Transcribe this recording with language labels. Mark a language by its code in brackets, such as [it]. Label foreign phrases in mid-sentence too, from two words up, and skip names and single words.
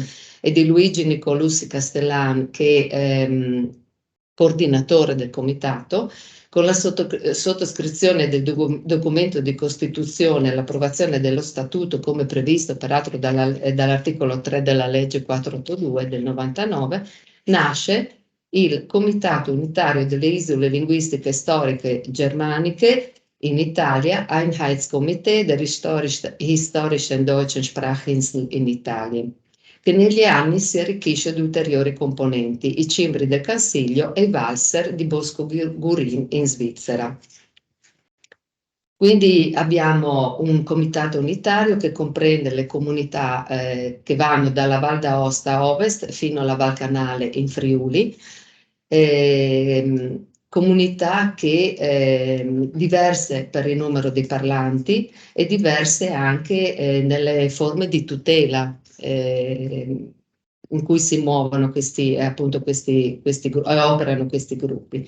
[it] e di Luigi Nicolussi Castellan, che è coordinatore del comitato, con la sottoscrizione del documento di costituzione e l'approvazione dello statuto, come previsto peraltro dall'articolo 3 della legge 482 del 99, nasce il Comitato Unitario delle Isole Linguistiche Storiche Germaniche in Italia, [de] Einheitskomitee der historischen deutschen Sprachinsel [it] in Italia, che negli anni si arricchisce di ulteriori componenti, i cimbri del Cansiglio e i valser di Bosco Gurin in Svizzera. Quindi abbiamo un comitato unitario che comprende le comunità che vanno dalla Val d'Aosta a ovest fino alla Val Canale in Friuli, comunità che diverse per il numero di parlanti e diverse anche nelle forme di tutela in cui si muovono operano questi gruppi.